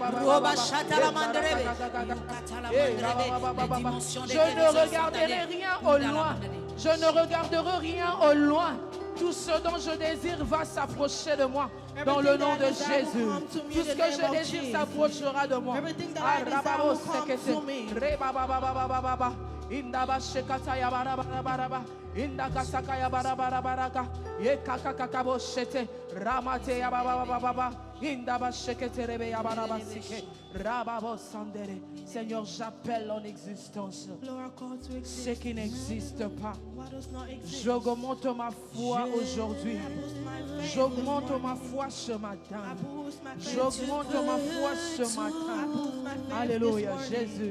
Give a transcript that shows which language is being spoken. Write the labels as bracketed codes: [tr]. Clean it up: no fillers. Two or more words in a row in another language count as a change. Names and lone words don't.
[fr] Je ne regarderai rien au loin. Je ne regarderai rien au loin. Tout ce dont je désire va s'approcher de moi. Dans le nom de Jésus. Tout ce que je désire s'approchera de moi. Indaba shekata ya barabaraba, indaka saka ya barabaraka, ye kaka kakabo shete, ramate ya baba, indaba shekete rebe ya barabasike, rababo sandere. Seigneur, j'appelle en existence ce qui n'existe pas. J'augmente ma foi aujourd'hui. J'augmente ma foi ce matin. J'augmente ma foi ce matin. Alléluia, Jésus.